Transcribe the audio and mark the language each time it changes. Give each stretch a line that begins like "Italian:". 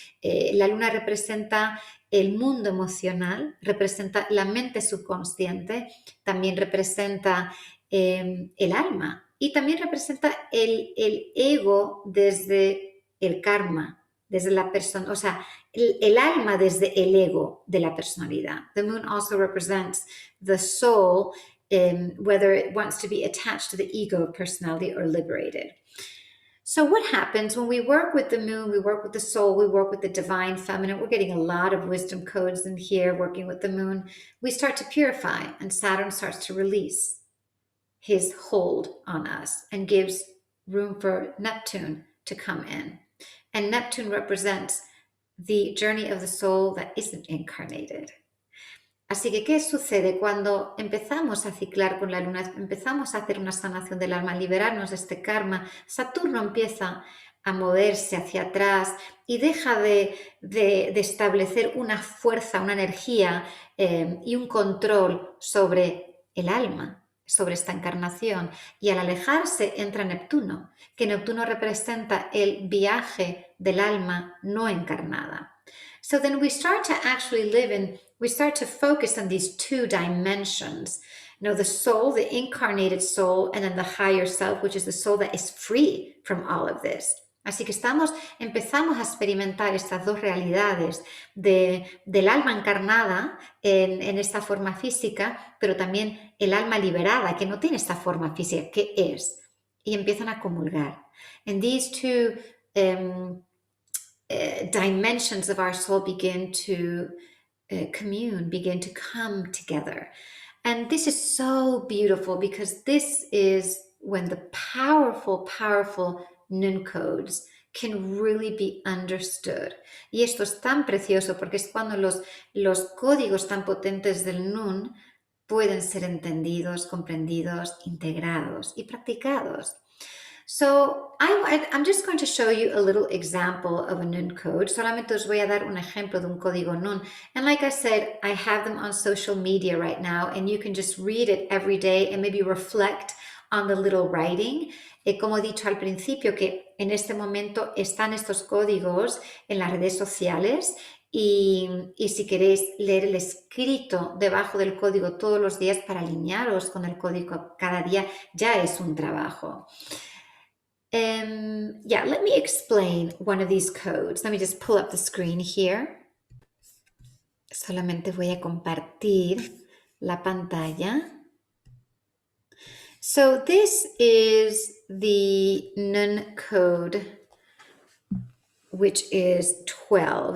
Spanish: La luna representa el mundo emocional, representa la mente subconsciente, también representa el alma y también representa el ego desde el karma, desde la persona, o sea, el alma desde el ego de la personalidad.
English: The moon also represents the soul, whether it wants to be attached to the ego, personality, or liberated. So what happens when we work with the moon, we work with the soul, we work with the divine feminine, we're getting a lot of wisdom codes in here working with the moon, we start to purify and Saturn starts to release his hold on us and gives room for Neptune to come in. And Neptune represents the journey of the soul that isn't incarnated.
Spanish: Así que, ¿qué sucede cuando empezamos a ciclar con la luna, empezamos a hacer una sanación del alma, liberarnos de este karma? Saturno empieza a moverse hacia atrás y deja de establecer una fuerza, una energía y un control sobre el alma, sobre esta encarnación. Y al alejarse entra Neptuno, que Neptuno representa el viaje del alma no encarnada.
English: So then we start to actually we start to focus on these two dimensions, the soul, the incarnated soul, and then the higher self, which is the soul that is free from all of this.
Spanish: Así que empezamos a experimentar estas dos realidades del alma encarnada en esta forma física, pero también el alma liberada, que no tiene esta forma física, que es, y empiezan a comulgar.
English: And these two dimensions of our soul begin to commune, begin to come together. And this is so beautiful because this is when the powerful, powerful nun codes can really be understood.
Spanish: Y esto es tan precioso porque es cuando los códigos tan potentes del nun pueden ser entendidos, comprendidos, integrados y practicados.
English: So I'm just going to show you a little example of a Nun code.
Spanish: Solamente os voy a dar un ejemplo de un código Nun.
English: And like I said, I have them on social media right now, and you can just read it every day and maybe reflect on the little writing.
Spanish: Como he dicho al principio, que en este momento están estos códigos en las redes sociales. Y si queréis leer el escrito debajo del código todos los días para alinearos con el código cada día, ya es un trabajo.
English: Let me explain one of these codes. Let me just pull up the screen here.
Spanish: Solamente voy a compartir la pantalla.
English: So this is the Nun code, which is 12.